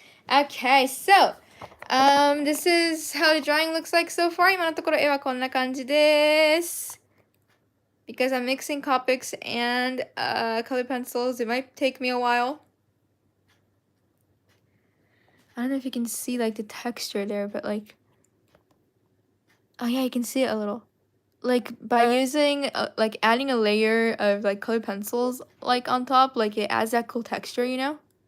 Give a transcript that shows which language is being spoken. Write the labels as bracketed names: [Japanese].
[English] Okay, so, this is how the drawing looks like so far. [Japanese] 今のところ絵はこんな感じです。 [English] Because I'm mixing Copics and color pencils, it might take me a while. I don't know if you can see like the texture there, but like, oh yeah, you can see it a little. Like by using like adding a layer of like colored pencils like on top, like it adds that cool texture, you know?